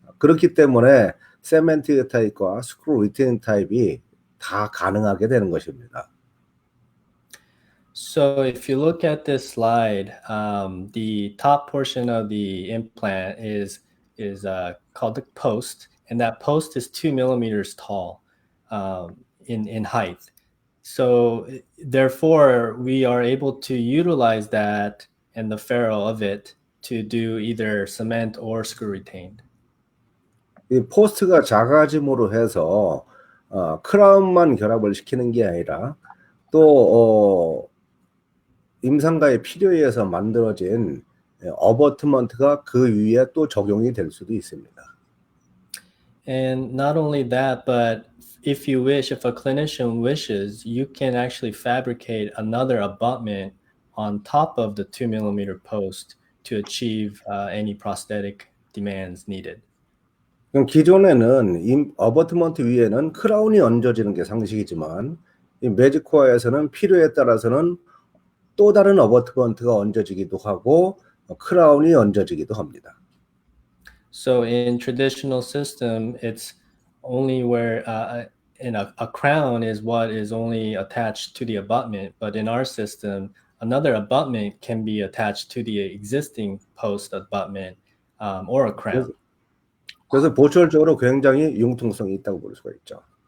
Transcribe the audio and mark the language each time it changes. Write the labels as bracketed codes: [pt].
[ko] 그렇기 때문에 세멘트 타입과 스크루 리테인 타입이 다 가능하게 되는 것입니다. [en] So if you look at this slide, the top portion of the implant is called the post, and that post is 2 millimeters tall in height. So therefore, we are able to utilize that and the ferrule of it to do either cement or screw retained. [ko] 이 포스트가 작아짐으로 해서 크라운만 결합을 시키는 게 아니라 또 임상가의 필요에 의해서 만들어진 어버트먼트가 그 위에 또 적용이 될 수도 있습니다. [en] And not only that, but if you wish, if a clinician wishes, you can actually fabricate another abutment on top of the 2 millimeter post to achieve any prosthetic demands needed. [ko] 그럼 기존에는 어버트먼트 위에는 크라운이 얹어지는 게 상식이지만 이 매직코어에서는 필요에 따라서는 또 다른 어버트먼트가 얹어지기도 하고 크라운이 얹어지기도 합니다. [en] So in traditional system, it's only where a crown is what is only attached to the abutment, but in our system, another abutment can be attached to the existing post abutment or a crown. [ko] 그래서 보철적으로 굉장히 융통성이 있다고 볼 수가 있죠.